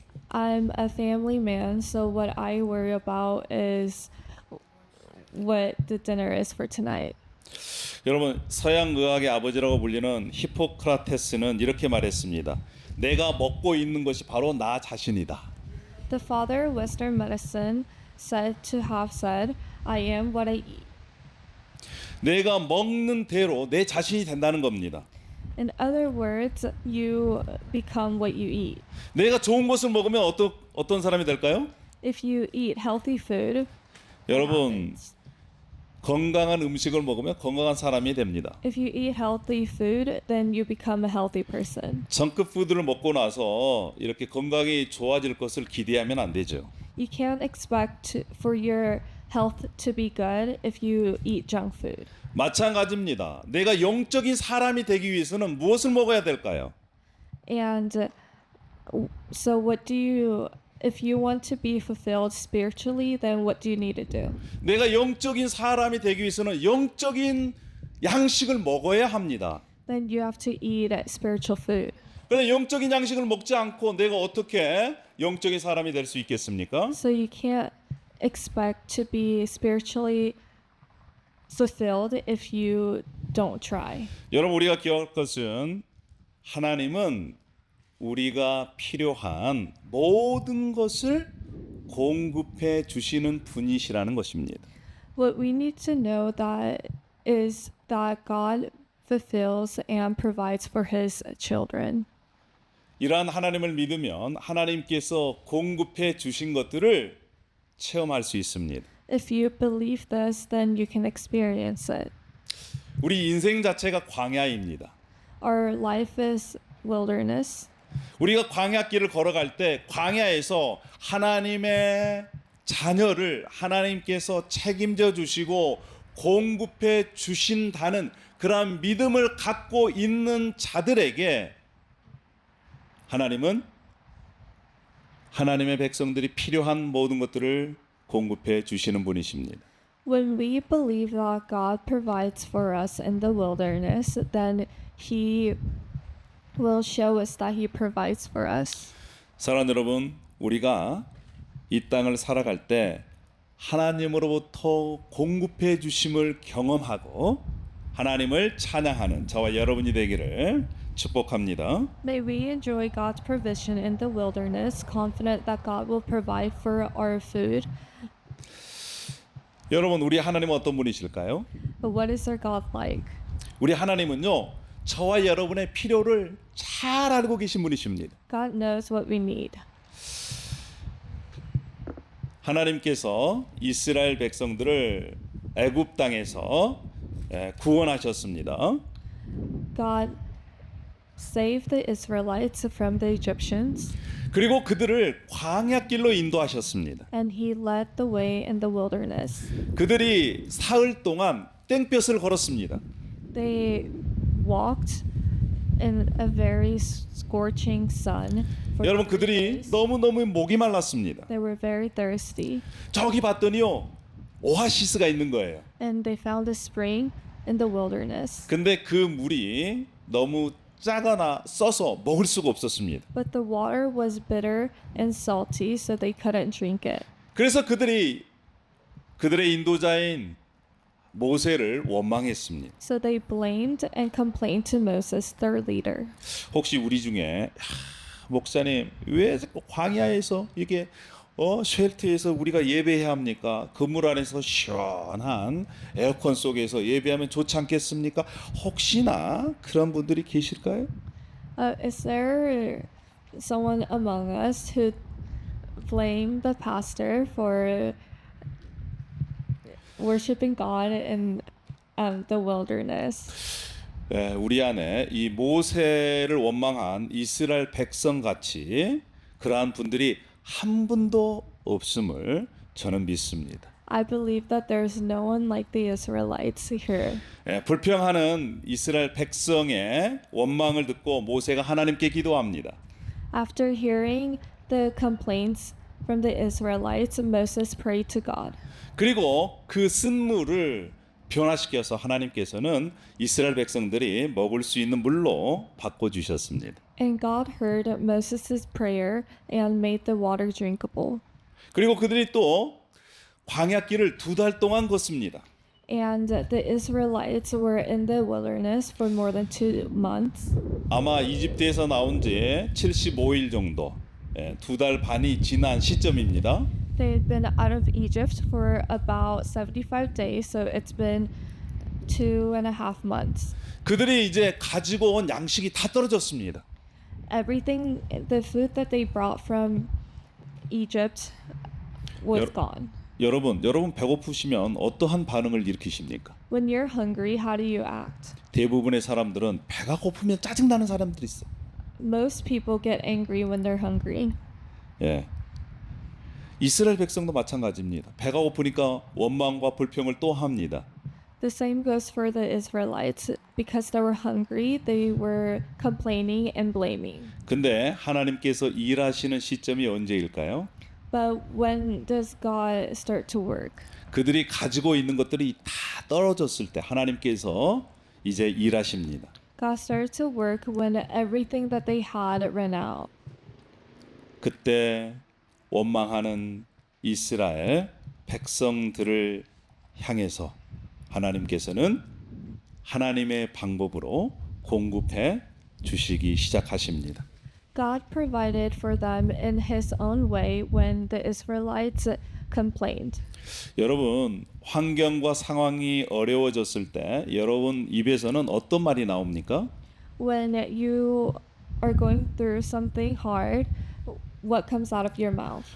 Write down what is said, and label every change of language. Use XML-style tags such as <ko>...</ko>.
<en>I'm a family man, so what I worry about is what the dinner is for tonight.</en> <ko>여러분 서양 의학의 아버지라고 불리는 히포크라테스는 이렇게 말했습니다. 내가 먹고 있는 것이 바로 나 자신이다.</ko> <en>The father of Western medicine said to have said, I am what I eat.</en> <ko>내가 먹는 대로 내 자신이 된다는 겁니다.</ko> <en>In other words, you become what you eat.</en> <ko>내가 좋은 것을 먹으면 어떤 사람이 될까요?</ko> <en>If you eat healthy food, what</en> <ko>여러분</ko> <en>happens?</en> <ko>건강한 음식을 먹으면 건강한 사람이 됩니다.</ko> <en>If you eat healthy food, then you become a healthy person.</en> <ko>정크 푸드를 먹고 나서 이렇게 건강이 좋아질 것을 기대하면 안 되죠.</ko> <en>You can't expect for your health to be good if you eat junk food.</en> <ko>마찬가지입니다. 내가 영적인 사람이 되기 위해서는 무엇을 먹어야 될까요?</ko> <en>And so if you want to be fulfilled spiritually, then what do you need to do?</en> <ko>내가 영적인 사람이 되기 위해서는 영적인 양식을 먹어야 합니다.</ko> <en>Then you have to eat spiritual food.</en> <ko>그런데 영적인 양식을 먹지 않고 내가 어떻게 영적인 사람이 될 수 있겠습니까?</ko> <en>So you can't expect to be spiritually fulfilled if you don't try.</en> <ko>여러분 우리가 기억할 것은 하나님은 우리가 필요한 모든 것을 공급해 주시는 분이시라는 것입니다.</ko> <en>What we need to know that is that God fulfills and provides for his children.</en> <ko>이러한 하나님을 믿으면 하나님께서 공급해 주신 것들을 체험할 수 있습니다.</ko> <en>If you believe this, then you can experience it.</en> <ko>우리 인생 자체가 광야입니다.</ko> <en>Our life is wilderness.</en> <ko>우리가 광야길을 걸어갈 때 광야에서 하나님의 자녀를 하나님께서 책임져 주시고 공급해 주신다는 그러한 믿음을 갖고 있는 자들에게 하나님은 하나님의 백성들이 필요한 모든 것들을 공급해 주시는 분이십니다.</ko> <en>When we believe that God provides for us in the wilderness, then he will show us that he provides for us.</en> <ko>사랑하는 여러분, 우리가 이 땅을 살아갈 때 하나님으로부터 공급해 주심을 경험하고 하나님을 찬양하는 저와 여러분이 되기를 축복합니다.</ko> <en>May we enjoy God's provision in the wilderness, confident that God will provide for our food.</en> <ko>여러분, 우리 하나님은 어떤 분이실까요?</ko> <en>But what is our God like?</en> <ko>우리 하나님은요, 저와 여러분의 필요를 잘 알고 계신 분이십니다.</ko> <en>God knows what we need.</en> <ko>하나님께서 이스라엘 백성들을 애굽 땅에서 구원하셨습니다.</ko> <en>God saved the Israelites from the Egyptians,</en> <ko>그리고 그들을 광야길로 인도하셨습니다.</ko> <en>and he led the way in the wilderness.</en> <ko>그들이 사흘 동안 땡볕을 걸었습니다.</ko> <en>They walked in a very scorching sun. For</en> <ko>여러분</ko> <en>3</en> <ko>그들이</ko> <en>days.</en> <ko>너무너무 목이 말랐습니다.</ko> <en>They were very thirsty,</en> <ko>저기 봤더니요 오아시스가 있는 거예요.</ko> <en>and they found a spring in the wilderness.</en> <ko>근데 그 물이 너무 짜거나 써서 먹을 수가 없었습니다.</ko> <en>But the water was bitter and salty, so they couldn't drink it.</en> <ko>그래서 그들의 인도자인 모세를 원망했습니다.</ko> <en>So they blamed and complained to Moses, their leader.</en> <ko>혹시 우리 중에 목사님 왜 자꾸 광야에서 이게 쉘터에서 우리가 예배해야 합니까? 그물 안에서 시원한 에어컨 속에서 예배하면 좋지 않겠습니까? 혹시나 그런 분들이 계실까요?</ko> <en>Is there someone among us who blame the pastor for worshiping God in the wilderness?</en> <ko>우리 안에 이 모세를 원망한 이스라엘 백성 같이 그러한 분들이 한 분도 없음을 저는 믿습니다.</ko> <en>I believe that there's no one like the Israelites here.</en> <ko>불평하는 이스라엘 백성의 원망을 듣고 모세가 하나님께 기도합니다.</ko> <en>After hearing the complaints from the Israelites, Moses prayed to God.</en> <ko>그리고 그 쓴물을 변화시켜서 하나님께서는 이스라엘 백성들이 먹을 수 있는 물로 바꿔주셨습니다.</ko> <en>And God heard Moses' prayer and made the water drinkable.</en> <ko>그리고 그들이 또 광야길을 2달 동안 걷습니다.</ko> <en>And the Israelites were in the wilderness for more than 2 months.</en> <ko>아마 이집트에서 나온 지 75일 정도, 2달 반이 지난 시점입니다.</ko> <en>They had been out of Egypt for about 75 days, so it's been 2.5 months.</en> <ko>그들이 이제 가지고 온 양식이 다 떨어졌습니다.</ko> <en>Everything, the food that they brought from Egypt was 여- gone.</en> <ko>여러분 배고프시면 어떠한 반응을 일으키십니까?</ko> <en>When you're hungry, how do you act?</en> <ko>대부분의 사람들은 배가 고프면 짜증나는 사람들이 있어요.</ko> <en>Most people get angry when they're hungry.</en> <ko>예. 이스라엘 백성도 마찬가지입니다. 배가 고프니까 원망과 불평을 또 합니다.</ko> <en>The same goes for the Israelites. Because they were hungry, they were complaining and blaming.</en> <ko>근데 하나님께서 일하시는 시점이 언제일까요?</ko> <en>But when does God start to work?</en> <ko>그들이 가지고 있는 것들이 다 떨어졌을 때 하나님께서 이제 일하십니다.</ko> <en>God started to work when everything that they had ran out.</en> <ko>그때 원망하는 이스라엘 백성들을 향해서 하나님께서는 하나님의 방법으로 공급해 주시기 시작하십니다.</ko> <en>God provided for them in His own way when the Israelites complained.</en> <ko>여러분 환경과 상황이 어려워졌을 때 여러분 입에서는 어떤 말이 나옵니까?</ko> <en>When you are going through something hard, what comes out of your mouth?</en>